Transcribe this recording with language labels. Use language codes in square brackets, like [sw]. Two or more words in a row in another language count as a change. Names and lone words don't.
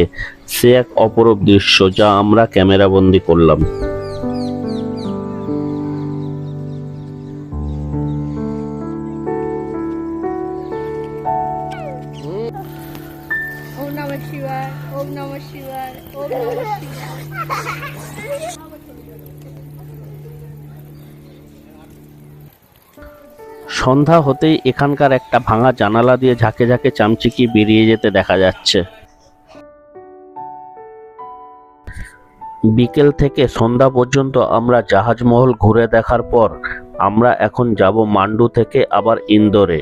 [bn] সে এক অপরূপ দৃশ্য যা আমরা ক্যামেরাবন্দি করলাম। [sa] ओम नमः शिवाय, ओम नमः शिवाय, ओम नमः शिवाय। [bn] সন্ধ্যা হতেই এখানকার একটা ভাঙা জানালা দিয়ে ঝাঁকে ঝাঁকে চামচিকি বেরিয়ে যেতে দেখা যাচ্ছে। বিকেল থেকে সন্ধ্যা পর্যন্ত আমরা জাহাজমহল ঘুরে দেখার পর আমরা এখন যাব মান্ডু থেকে আবার ইন্দোরে।